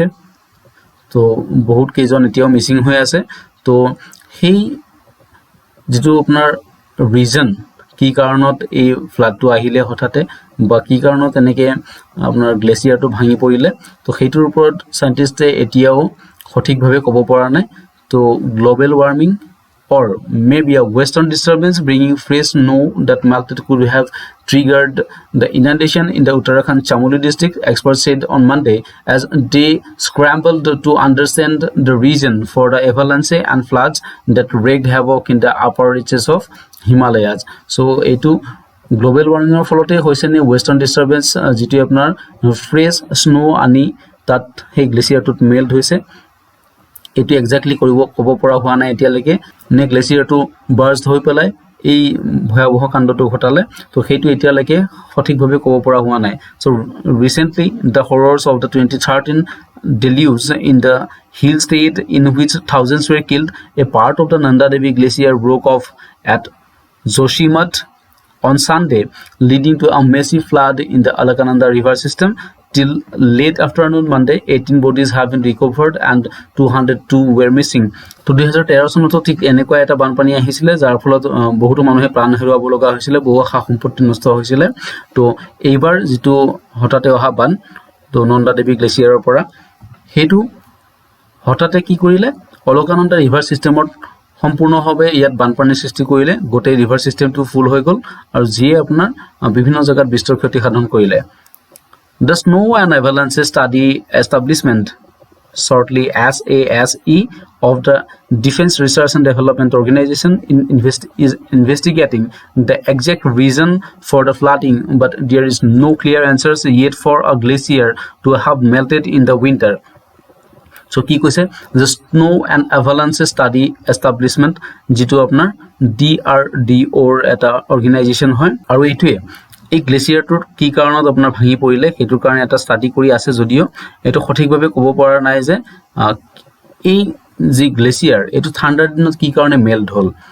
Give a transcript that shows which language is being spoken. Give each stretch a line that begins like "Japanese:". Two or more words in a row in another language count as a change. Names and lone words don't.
Assamese: তো বহুত কেইজন এতিয়াও মিসিং হৈ আছে। তো সেই যেটো আপোনাৰ ৰিজন কি কাৰণত এই ফ্লাডটো আহিলে হঠাতে বা কি কাৰণত এনেকে আপোনাৰ গ্লেচিয়াৰটো ভাঙি পৰিলে, তো সেইটোৰ ওপৰত সাইন্টিষ্টে এতিয়াও সঠিকভাৱে ক'ব পৰা নাই।
English: তো global warming or maybe a western disturbance bringing fresh snow that melted could have triggered the inundation in the Uttarakhand Chamoli district, experts said on Monday as they scrambled to understand the reason for the avalanche and floods that wreaked havoc in the upper reaches of Himalayas.
Assamese: So etu
English: global warming
Assamese: ৰ ফলত হৈছে নে
English: western disturbance
Assamese: যেটো আপোনাৰ
English: fresh snow
Assamese: আনি তাত সেই গ্লেচিয়াৰটোত মেল্ট হৈছে, এটো এক্স্যাক্টলি ক'ব পৰা হোৱা নাই এতিয়ালৈকে নে গ্লেচিয়াৰটো বাৰ্স্ট হৈ পেলাই এই ভয়াবহ কাণ্ডটো ঘটালে তো সেইটো এতিয়ালৈকে সঠিকভাৱে ক'ব পৰা হোৱা নাই
English: so recently the horrors of the 2013 deluge in the hill state in which thousands were killed a part of the Nanda Devi glacier broke off at Joshimath on Sunday leading to a massive flood in the Alakananda river system till late afternoon Monday 18 bodies have been recovered and 202 were missing
Assamese: তো 2013 চনত ঠিক এনেকুৱা এটা বানপানী আহিছিলে যাৰ ফলত বহুতো মানুহে প্ৰাণ হেৰুৱাব লগা হৈছিল বহু সা সম্পত্তি নষ্ট হৈছিল তো এইবাৰ যেটো হঠাতে অহা বান তো নন্দা দেৱী গ্লেচিয়াৰৰ পৰা হেতু হঠাতে কি কৰিলে অলকানন্দা
English: river system
Assamese: সম্পূৰ্ণভাৱে ইয়াত বানপানীৰ সৃষ্টি কৰিলে গোটেই
English: river system
Assamese: ফুল হৈ গল আৰু যিয়ে আপোনাৰ বিভিন্ন জায়গাত বিস্তৰ ক্ষতি সাধন কৰিলে
English: The Snow and Avalanche Study Establishment, shortly SASE, of the Defense Research and Development Organization is investigating the exact reason for the flooding, but there is no clear answers yet for a glacier to have melted in the winter.
Assamese: So কি কৈছে the Snow and Avalanche Study Establishment যেটো আপোনাৰ DRDO এটা অৰ্গানাইজেচন হয় আৰু এইটোৱে এই গ্লেচিয়াৰটোৰ কি কাৰণত আপোনাৰ ভাঙি পৰিলে হেতুৰ কাৰণে এটা ষ্টাডি কৰি আছে যদিও এটো সঠিকভাৱে ক'ব পৰা নাই যে এই যি গ্লেচিয়াৰ এটো ঠাণ্ডাৰ দিনত কি কাৰণে মেল্ট হ'ল